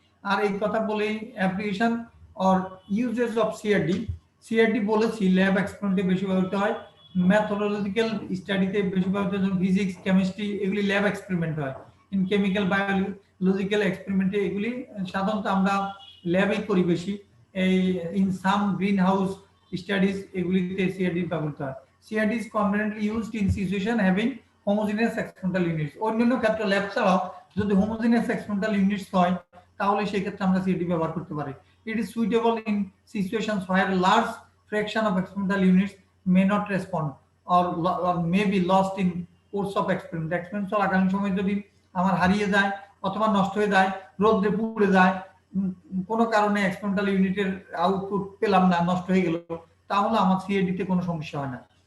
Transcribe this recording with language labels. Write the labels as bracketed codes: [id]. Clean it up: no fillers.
[bn] আর এই কথা বলেই application or uses of CRD, CRD বলেছি ল্যাব এক্সপেরিমেন্টে বেশি ব্যবহৃত হয়, ম্যাথোলজিক্যাল স্টাডিতে বেশি ব্যবহৃত হয়, ফিজিক্স কেমিস্ট্রি এগুলি ল্যাব এক্সপেরিমেন্ট হয়। ইন কেমিক্যাল বায়োলজিক্যাল এক্সপেরিমেন্টে এগুলি সাধারণত আমরা ল্যাবেই করি বেশি। এই in some green house studies এগুলিতে সিআরডি ব্যবহৃত হয়। [en] CRD is conveniently used in situation having homogeneous experimental units. [bn] অন্যান্য ক্ষেত্রে ল্যাব ছাড়াও যদি homogeneous experimental units হয় তাহলে সেই ক্ষেত্রে আমরা CRD ব্যবহার করতে পারি। [en] It is suitable in situations where large fraction of experimental units may not respond or may be lost in course of experiment. [bn] Experiment চলাকালীন সময় যদি আমার হারিয়ে যায় অথবা নষ্ট হয়ে যায়, রোদে পুড়ে যায়, কোনো কারণে এক্সপেরিমেন্টাল ইউনিটের আউটপুট পেলাম না, নষ্ট হয়ে গেল, তাহলে আমার CRD তে কোনো সমস্যা হয় না।